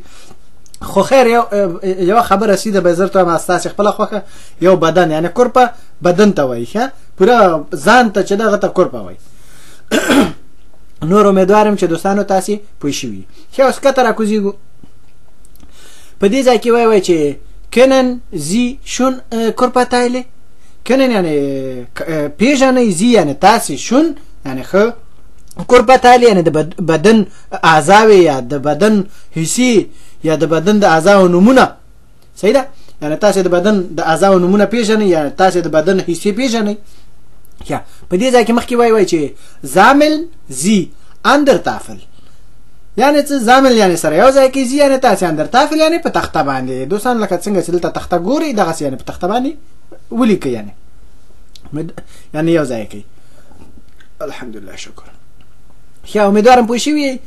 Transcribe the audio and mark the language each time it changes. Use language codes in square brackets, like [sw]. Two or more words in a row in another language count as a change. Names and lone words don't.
[ps] خو خیر یو خبره سیده به زر ته وایم، ستاسې خپله خوښه یو بدن یعنی کورپا بدن ته وایي. ښه پوره ځان ته چې ده هغه ته کورپا وایي. نور امیدوارم چې دوستانو تاسې پوه شوي. ښه اوس کته راکوزېږو. په دې ځای کې وایي چې [de] können Sie schon Körper teile؟ [ps] können یعنی پیژنئ، زی یعنی تاسې، شون یعنی ښه، [de] Körper teile [ps] یعنی د بدن اعضاوې یا د بدن حصې یا د بدن د اعضاو نومونه. صحیح ده؟ یعنی تاسې د بدن د اعضاو نومونه پیژنئ، یعنی تاسې د بدن حصې پیژنئ. یا په دې ځای کې مخکې وایي چې [de] sammeln Sie an der Tafel، [ps] یعنی څه زامل یعنی سره یو ځای کې، زی یعنی تاسې [de] an der Tafel [ps] یعنی په تخته باندې. دوستان لکه څنګه چې دلته تخته ګورئ دغسې یعنی په تخته باندې ولیکئ، یعنی یو ځای کوي. الحمدلله شکر. ښه امیدوارم پوه شوي یئ.